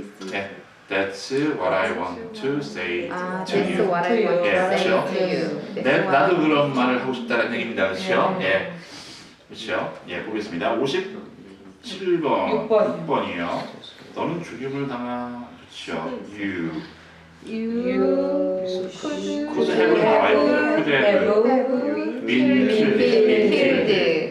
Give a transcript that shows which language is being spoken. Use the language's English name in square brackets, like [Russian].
[English] 네, that's what I want to say 아, to that's you. what I want 예, to say [Korean] 그렇죠. [English] to you. [Korean] 네, 나도 그런 말을 하고 싶다는 얘기입니다. 그렇죠? 예, 그렇죠. 예, 보겠습니다. 57번, 6번이요. 너는 죽임을 당한 그렇죠. [English] You could have 나와있어요. could have been killed.